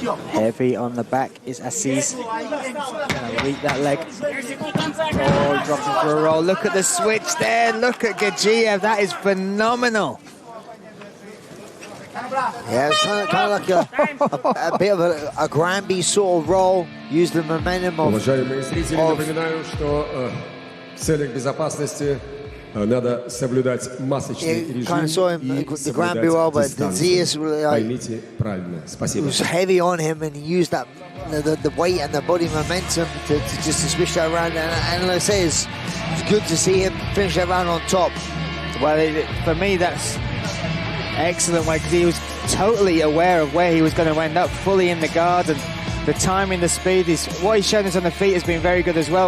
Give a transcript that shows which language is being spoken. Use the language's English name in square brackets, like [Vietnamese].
[English] Heavy on the back is Assis. Gonna reap that leg. Oh, dropping for a roll. Look at the switch there. Look at Gadzhiev. That is phenomenal. Yeah, it's kind of like a bit of a Granby sort of roll. Use the momentum of... [Russian] Уважаемые зрители, напоминаю, что в целях безопасности надо соблюдать масочный режим [English] kind of saw him, the Granby roll, but the Diaz [Russian] Поймите правильно. Спасибо. [English] was heavy on him, and he used that the weight and the body momentum to just to switch that around. And like I say, it's good to see him finish that round on top. Well, for me, that's excellent way, because he was totally aware of where he was going to end up, fully in the guard, and the timing, the speed, what he's shown us on the feet has been very good as well.